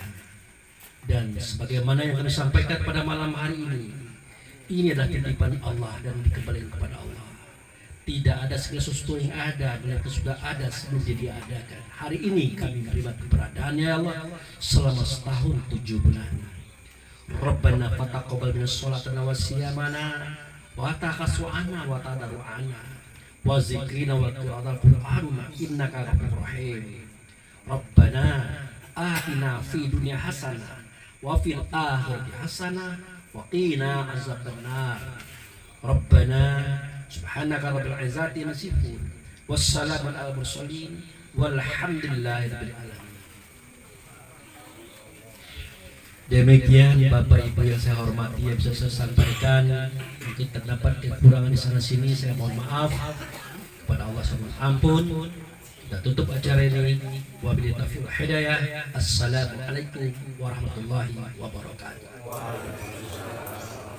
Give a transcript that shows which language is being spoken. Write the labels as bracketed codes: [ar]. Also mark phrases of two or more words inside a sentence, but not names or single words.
[id] Dan sebagaimana yang kami sampaikan pada malam hari ini adalah titipan Allah dan dikembalikan kepada Allah. Tidak ada segala sesuatu yang ada dan yang sudah ada sebelum dia diadakan. Hari ini kami menerima keberadaannya ya Allah selama setahun 7 bulan. [ar] ربنا فتقبل منا صلاتنا وصيامنا وتخشعنا وتضرعنا وذكرنا وقراءة القرآن إنك غفور رحيم. ربنا آتنا في الدنيا حسنة وفي الآخرة حسنة وقنا عذاب النار. ربنا سبحانك رب العزة عما يصفون وسلام على المرسلين والحمد لله رب العالمين. [id] Demikian Bapak Ibu yang saya hormati, yang bisa saya sampaikan. Mungkin terdapat kekurangan di sana sini, saya mohon maaf kepada Allah subhanahu ampun. Kita tutup acara ini. [ar] وبالله التوفيق والهداية. السلام عليكم ورحمة الله وبركاته.